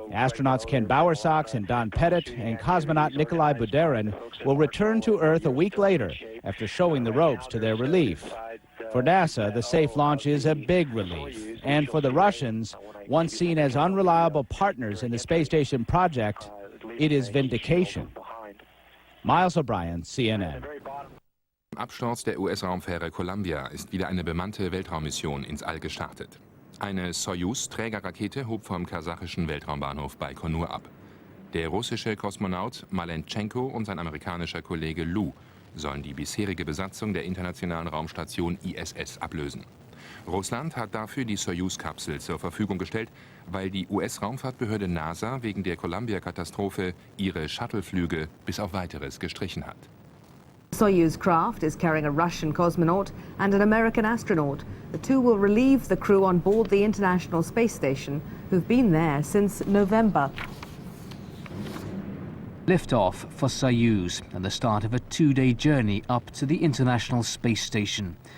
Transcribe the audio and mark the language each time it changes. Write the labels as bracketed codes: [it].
[en] Astronauts Ken Bowersox and Don Pettit and cosmonaut Nikolai Budarin will return to Earth a week later after showing the ropes to their relief. For NASA, the safe launch is a big relief. And for the Russians, once seen as unreliable partners in the space station project, it is vindication. Miles O'Brien, CNN. [de] Im Absturz der US-Raumfähre Columbia ist wieder eine bemannte Weltraummission ins All gestartet. Eine Soyuz-Trägerrakete hob vom kasachischen Weltraumbahnhof Baikonur ab. Der russische Kosmonaut Malenchenko und sein amerikanischer Kollege Lu sollen die bisherige Besatzung der internationalen Raumstation ISS ablösen. Russland hat dafür die Soyuz-Kapsel zur Verfügung gestellt, weil die US-Raumfahrtbehörde NASA wegen der Columbia-Katastrophe ihre Shuttleflüge bis auf Weiteres gestrichen hat. [en] Soyuz craft is carrying a Russian cosmonaut and an American astronaut. The two will relieve the crew on board the International Space Station, who've been there since November. Liftoff for Soyuz and the start of a two-day journey up to the International Space Station.